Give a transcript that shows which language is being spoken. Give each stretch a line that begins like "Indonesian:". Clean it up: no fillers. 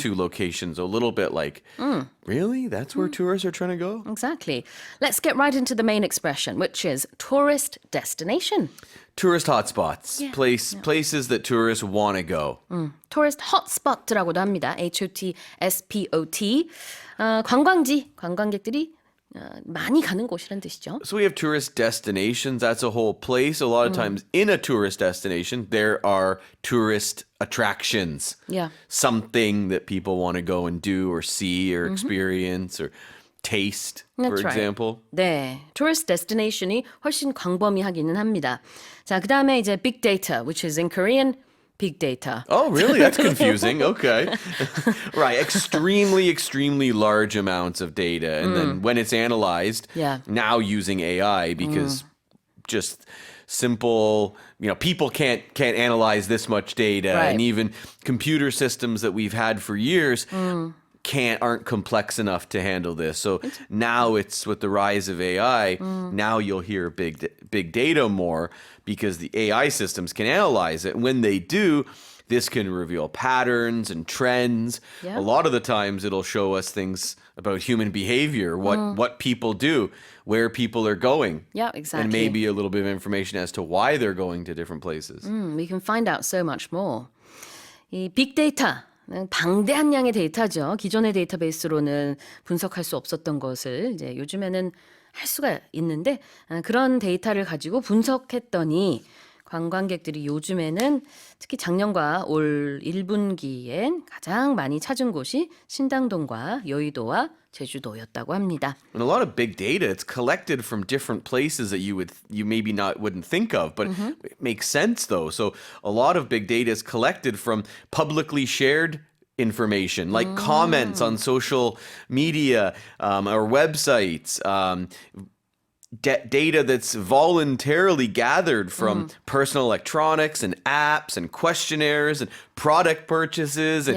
English: two locations a little bit like, really? That's where tourists are trying to go? Exactly. Let's get right into the main expression, which is tourist destination. Tourist hotspots, places that tourists want to go.
Korean: Tourist hotspot라고도 합니다.
English: HOTSPOT.
Korean: 관광객들이 많이 가는 곳이란 뜻이죠.
English: So we have tourist destinations. That's a whole place. A lot of times in a tourist destination, there are tourist attractions. Yeah. Something that people want to go and do or see or experience or taste, for That's right. example.
Korean: 네, tourist destination이 훨씬 광범위하기는 합니다. 자, 그다음에 이제
English: big data, which is in Korean big data. Oh, really? That's confusing. Okay. Right. Extremely large amounts of data. And then when it's analyzed, Yeah. now using AI because just simple, people can't analyze this much data. Right. And even computer systems that we've had for years aren't complex enough to handle this. So now it's with the rise of AI, now you'll hear big data more because the AI systems can analyze it. And when they do, this can reveal patterns and trends. Yeah. A lot of the times it'll show us things about human behavior, what people do, where people are going. Yeah, exactly. And maybe a little bit of information as to why they're going to different places. We can find out so much more.
Korean: 이 빅데이터, 방대한 양의 데이터죠. 기존의 데이터베이스로는 분석할 수 없었던 것을 이제 요즘에는 할 수가 있는데 그런 데이터를 가지고 분석했더니 관광객들이 요즘에는 특히 작년과 올 1분기엔 가장 많이 찾은 곳이 신당동과 여의도와 제주도였다고 합니다.
English: And a lot of big data, it's collected from different places that you maybe wouldn't think of, but it makes sense though. So a lot of big data is collected from publicly shared information, like comments on social media or websites, data that's voluntarily gathered from personal electronics and apps and questionnaires and product purchases and